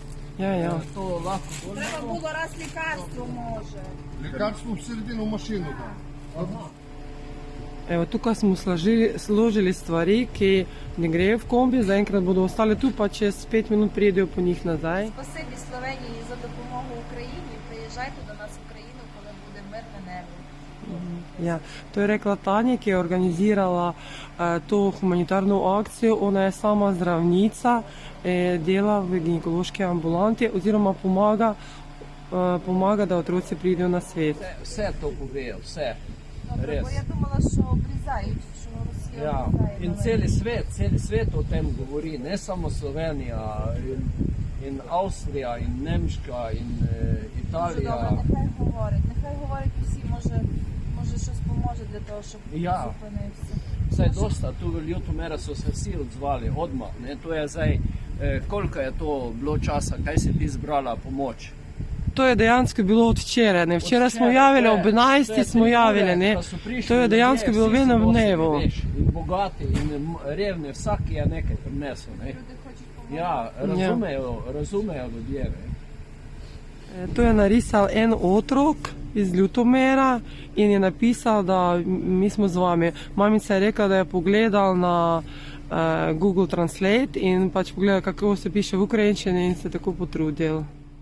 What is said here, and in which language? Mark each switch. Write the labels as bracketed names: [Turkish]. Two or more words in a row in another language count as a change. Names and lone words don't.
[Slovenian] Ja. To lahko... Treba bilo raz lekarstvo može. Lekarstvo v sredino mašino. Evo, tukaj smo složili stvari, ki ne grejo v kombi, zaenkrat bodo ostale tu, pa čez 5 minut prijedejo po njih nazaj. [Ukrainian] Спасибі Словенії за допомогу Україні. Приїжджайте до нас в Україну, коли буде мирне небо. [Slovenian] Ja, to je rekla Tanja, ki je organizirala to humanitarno akcijo. Ona je sama zdravnica, dela v ginekološki ambulanti oziroma pomaga, da otroci pridejo na svet. Vse to povejo, vse. [Ukrainian] Добре, бо я думала, що обрізають, що Росія [Slovenian] Ja, [Ukrainian] обрізає. [Slovenian] in celi svet o tem govori, ne samo Slovenija, in Avstrija, in Nemška, in Italija. [Ukrainian] Добре, нехай говорять усі, може щось поможе для того, щоб [Slovenian] Ja. [Ukrainian] зупинився. [Slovenian] Saj dosta, tu v Ljutomera so se vsi odzvali, odmah, ne, to je zdaj, koliko je to bilo časa, kaj si ti zbrala pomoč? To je dejansko bilo od včeraj, ne? Včeraj smo javili, ob 11. smo javili, ne? To je dejansko bilo v enem dnevu. In bogati, in revni, vsak je nekaj prinesel, ne? [Ukrainian] Люди хочуть помогти. [Slovenian] Ja, razumejo ljudje, ne? To je narisal en otrok iz Ljutomera in je napisal, da mi smo z vami. Mamica je rekla, da je pogledal na Google Translate in pač pogledal, kako se piše v ukrajinščini in se tako potrudil.